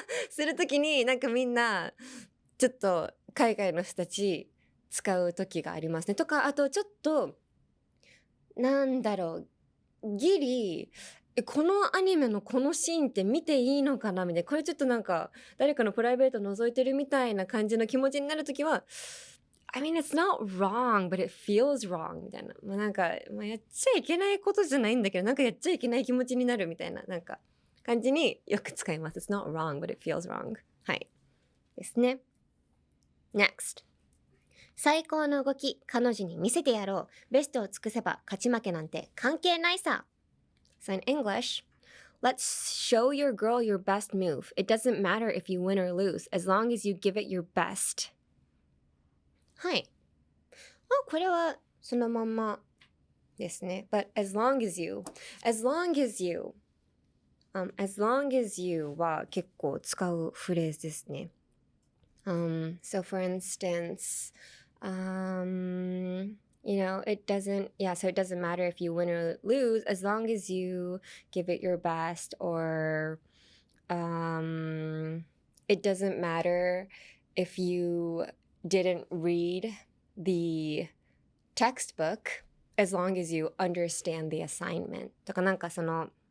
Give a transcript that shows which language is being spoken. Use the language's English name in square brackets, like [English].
[Japanese] するときになんかみんなちょっと海外の人たち使う時がありますねとかあとちょっとなんだろうギリこのアニメのこのシーンって見ていいのかなみたいなこれちょっとなんか誰かのプライベート覗いてるみたいな感じの気持ちになるときは [English] I mean, it's not wrong, but it feels wrong [Japanese] みたいな。なんか、やっちゃいけないことじゃないんだけど、なんかやっちゃいけない気持ちになるみたいな、なんか感じによく使います。 [English] It's not wrong, but it feels wrong. [Japanese] はい。ですね。Next. 最高の動き、彼女に見せてやろう。ベストを尽くせば勝ち負けなんて関係ないさ。 [English] So in English, let's show your girl your best move. It doesn't matter if you win or lose, as long as you give it your best. [Japanese] はい。これはそのまんまですね。 [English] But as long as you [Japanese] は結構使うフレーズですね。 [English] So for instance, you know, it doesn't matter if you win or lose as long as you give it your best, or it doesn't matter if you didn't read the textbook as long as you understand the assignment [Japanese] とかなんかその